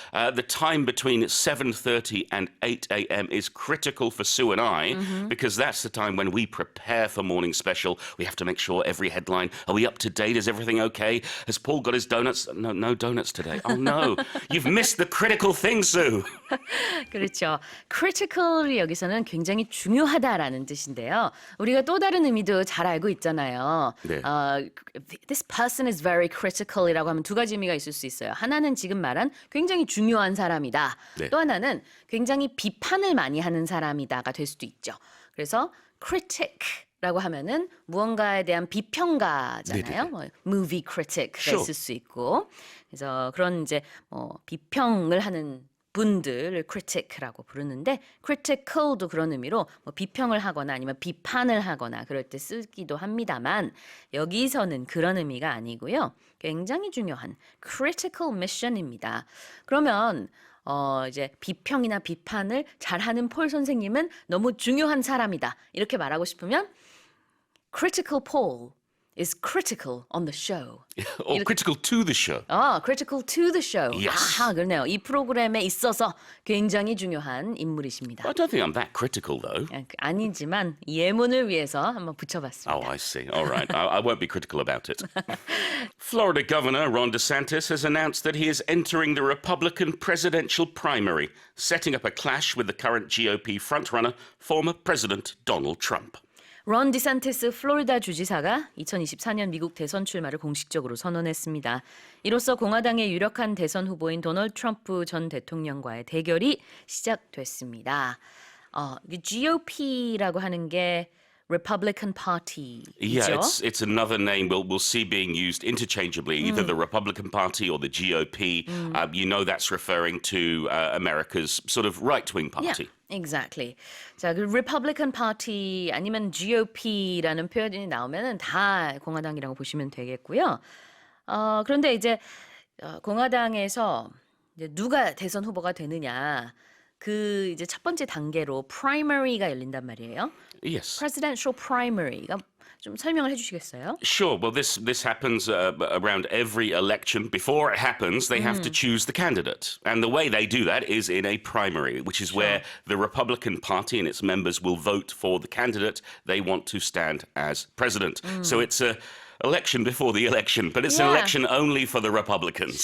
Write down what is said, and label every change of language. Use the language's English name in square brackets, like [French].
[English] The time between 7:30 and 8 a.m. is critical for Sue and I because that's the time when we prepare for Morning Special. We have to make sure every headline, are we up to date? Is everything okay? Has Paul got his donuts? No donuts today. Oh no, you've missed the critical thing, Sue. [Korean] 그렇죠. critical이 여기서는 굉장히 중요하다라는 뜻인데요. 우리가 또 다른 의미도 잘 알고 있잖아요. 네. [English] This person is very critical [Korean] 이라고 하면 두 가지 의미가 있을 수 있어요. 하나는 지금 말한 굉장히 중요한 사람이다. 네. 또 하나는 굉장히 비판을 많이 하는 사람이다가 될 수도 있죠. 그래서 critic라고 하면은 무언가에 대한 비평가잖아요. 뭐 [English] movie critic [Korean] 가 [English] Sure. [Korean] 있을 수 있고. 그래서 그런 이제 비평을 하는 분들을 critic라고 부르는데 critical도 그런 의미로 뭐 비평을 하거나 아니면 비판을 하거나 그럴 때 쓰기도 합니다만 여기서는 그런 의미가 아니고요. 굉장히 중요한 [English] critical mission [Korean] 입니다. 그러면 이제 비평이나 비판을 잘하는 폴 선생님은 너무 중요한 사람이다. 이렇게 말하고 싶으면 [English] critical Paul is critical on the show. Or critical to the show. critical to the show. Yes. [Korean] 그러네요. 이 프로그램에 있어서 굉장히 중요한 인물이십니다. [English] I don't think I'm that critical, though. [Korean] 아니지만 예문을 위해서 한번 붙여봤습니다. [English] Oh, I see. All right. I won't be critical about it. Florida Governor Ron DeSantis has announced that he is entering the Republican presidential primary, setting up a clash with the current GOP frontrunner, former President Donald Trump. [Korean] 론 디산티스 플로리다 주지사가 2024년 미국 대선 출마를 공식적으로 선언했습니다. 이로써 공화당의 유력한 대선 후보인 도널드 트럼프 전 대통령과의 대결이 시작됐습니다. GOP라고 하는 게 [English] Republican Party [Korean] 이죠. [English] Yeah, it's another name we'll see being used interchangeably, either the Republican Party or the GOP. You know that's referring to America's sort of right-wing party. Yeah, exactly. [Korean] 자, 그 Republican Party 아니면 GOP라는 표현이 나오면은 다 공화당이라고 보시면 되겠고요. 그런데 이제 공화당에서 이제 누가 대선 후보가 되느냐 그 이제 첫 번째 단계로 primary가 열린단 말이에요. [English] Yes. Presidential primary [Korean] 가 좀 설명을 해주시겠어요? [English] Sure. Well, this happens around every election. Before it happens, they have to choose the candidate. And the way they do that is in a primary, which is where the Republican Party and its members will vote for the candidate they want to stand as president. So it's a election before the election, but it's an election only for the Republicans.